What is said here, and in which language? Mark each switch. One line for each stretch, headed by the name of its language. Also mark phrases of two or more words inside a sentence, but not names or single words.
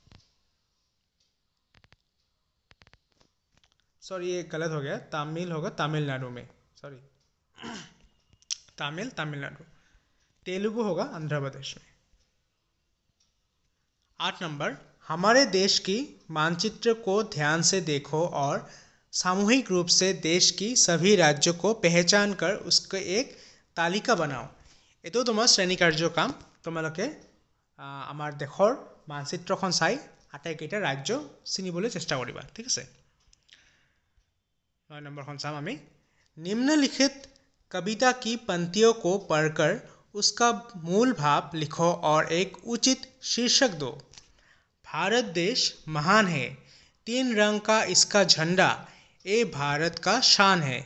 Hindi: सॉरी ये गलत हो गया, तमिल होगा तमिलनाडु में, सॉरी तमिलनाडु। तेलुगु होगा आंध्र प्रदेश में। 8 नंबर, हमारे देश की मानचित्र को ध्यान से देखो और सामूहिक रूप से देश की सभी राज्यों को पहचान कर उसके एक तालिका बनाओ।
Assamese: এইটো তোমাৰ শ্ৰেণী কাৰ্যৰ কাম। তোমালোকে আমাৰ দেশৰ মানচিত্ৰখন চাই আটাইকেইটা ৰাজ্য চিনিবলৈ চেষ্টা কৰিবা, ঠিক আছে। 9 নম্বৰখন চাম আমি।
Hindi: निम्नलिखित कविता की पंक्तियों को पढ़कर उसका मूल भाव लिखो और एक उचित शीर्षक दो। भारत देश महान है, 3 रंग का इसका झंडा, ये भारत का शान है।